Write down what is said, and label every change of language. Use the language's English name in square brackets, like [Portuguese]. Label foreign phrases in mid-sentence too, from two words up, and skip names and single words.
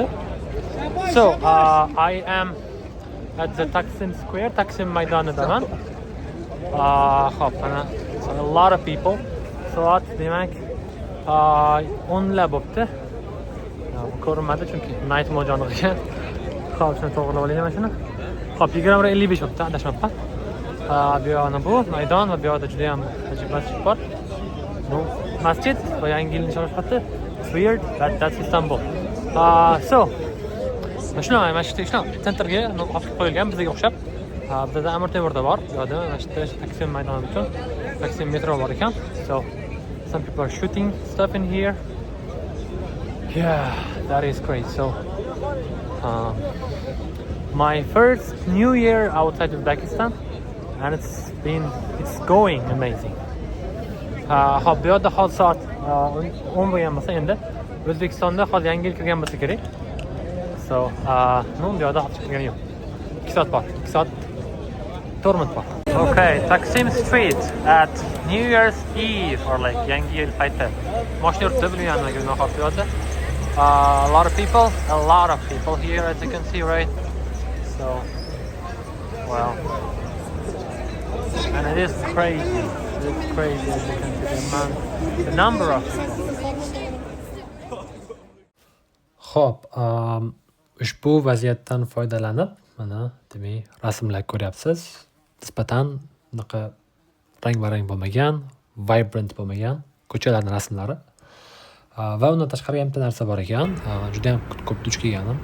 [English] So, I am at the Taksim Square, [Uzbek] Taksim maydonidaman. Hop, mana [English] a lot of people. [Uzbek] Soat demak 10 bo'pti. Ko'rinmadi chunki night mojoni qilgan. Hop, shuni to'g'rilab olaylik mana shuni. Hop, 20:55 bo'pti, adashmabman. Bu yoqni bu maydon va bu yoqda juda ham ajib bor. Bu masjid va yangi yil nishonlashmoqda. [English] It's weird, but that's Istanbul. [Uzbek] So shunaqa mana shu sentrga olib qo'yilgan bizga o'xshab. Bizda Amir Temurda bor, bu yerda mana shu Taksim maydoni uchun Taksim metro bor ekan. [English] So some people are shooting stuff in here. Yeah, that is great. So my first New Year outside Uzbekistan, and it's going amazing. [Uzbek] Hop, bu yerda hozir soat 10 bo'lgan bo'lsa, endi O'zbekistonda hozir yangi yil kirgan bo'lsa kerak. So, bu yerda hozir kirgani yo'q. 2 soat bor. 2 soat torment bor. [English] Okay, Taksim Street at New Year's Eve or like [Uzbek] yangi yil payti. Mashina yuribdi, bilganlarga nahot bu yerda. [English] A lot of people here, as you can see, right? So, well, and it is crazy. It's crazy, as you can see, the number of people. [Uzbek] Xo'p, ushbu vaziyatdan foydalanib, mana demak rasmlar ko'ryapsiz. Nisbatan bunaqa rang-barang bo'lmagan, vibrant bo'lmagan ko'chalarning rasmlari. Va undan tashqari ham bitta narsa bor ekan. Juda ham ko'p duch kelganim.